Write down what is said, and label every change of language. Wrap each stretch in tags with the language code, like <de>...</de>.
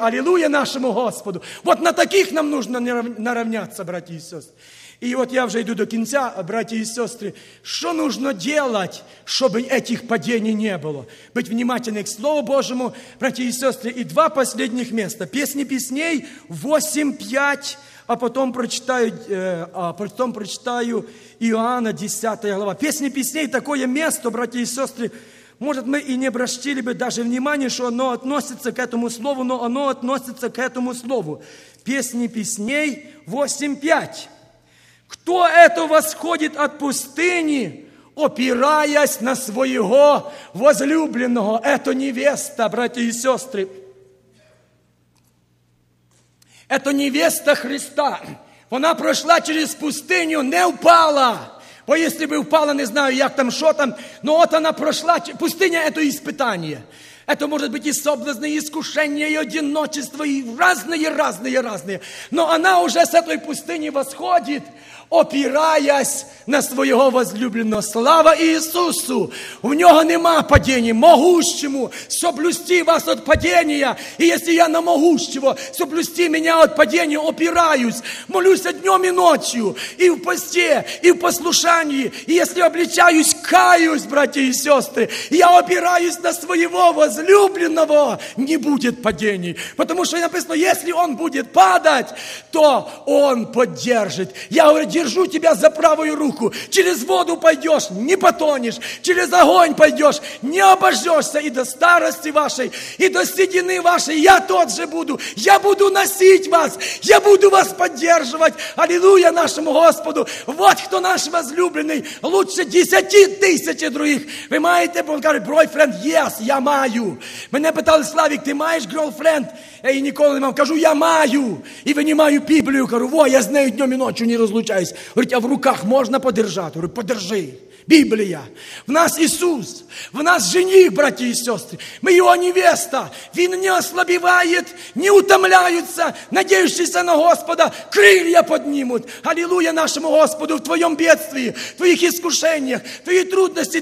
<uk>Алілуя нашому Господу! От на таких нам нужно нарівнятися, браті і сестри. І от я вже йду до кінця, браті і сестри. Що нужно робити, щоб цих падінь не було? Бути внимательним к Слову Божому, браті і сестри. І два останніх місця. Пісні пісней 8:5.</uk> <ru>А потом прочитаю Иоанна, 10 глава. Песни песней, такое место, братья и сестры. Может, мы и не обращали бы даже внимания, что оно относится к этому слову, но оно относится к этому слову. Песни песней, 8:5. Кто это восходит от пустыни, опираясь на своего возлюбленного? Это невеста, братья и сестры. Это невеста Христа.</ru> <uk>Вона пройшла через пустиню, не впала. Бо якщо б впала, не знаю, як там, що там. Но от вона пройшла. Пустиня – це іспитання. Це може бути і соблазн, і іскушення, і одиночество, і різне. Но вона вже з цієї пустині восходить, опираясь на свого возлюбленого. Слава Ісусу! В нього нема падіння. Могущему соблюсти вас від падіння. І якщо я на могущего соблюсти мене від падіння, опираюсь, молюся днем і ночью, і в пості, і в послушанні. І якщо обличаюсь, каюсь, браті і сестри, я опираюсь на свого возлюбленого, не буде падіння. Потому що написано, якщо он буде падати, то он поддержить.</uk> <ru>Я говорю, держу тебя за правую руку. Через воду пойдешь, не потонешь. Через огонь пойдешь, не обожжешься. И до старости вашей, и до седины вашей я тот же буду. Я буду носить вас. Я буду вас поддерживать. Аллилуйя нашему Господу. Вот кто наш возлюбленный. Лучше 10 000 других. Вы маете, он говорит, бройфренд?</ru> <en>Yes,</en> <uk>я маю. Мене питали, Славик, ты маешь girlfriend? Я ей никогда не мав.</uk> <ru>Кажу, я маю. И вынимаю Библию. Кажу, во, я с нею днем и ночью не разлучаюсь.</ru> <uk>Говорить, а в руках можна подержати? Говорю, подержи. Біблія. В нас Ісус. В нас жених, браті і сестри. Ми його невеста. Він не ослабіває, не утомляється, надіючися на Господа. Крилья піднімуть. Алілуя нашому Господу в твоєму бідстві, в твоїх іскушеннях, в твоїх трудності.</uk>